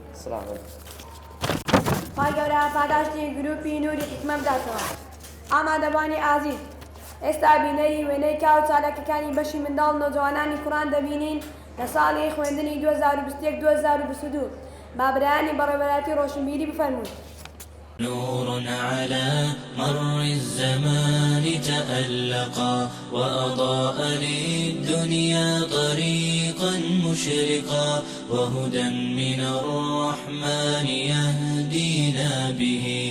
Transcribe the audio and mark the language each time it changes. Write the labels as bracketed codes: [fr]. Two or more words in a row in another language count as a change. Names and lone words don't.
[ckb] خی گەورە پاداشتی گروپی نوری حکمە بداتەوە ئامادەبانی ئازیز ئێستا بینەری وێنەی کا و چالاکەکانی بەشی منداڵ نۆجوانانی کوڕان دەبینین لە ساڵی خوێندنی 2021-2022 با برایانی بەڕێوەبەراتی ڕۆشنبیری بفەرموون. [ar] نور على مر الزمان تألقا وأضاء للدنيا طريقا مشرقا وهدى من الرحمن يهدينا به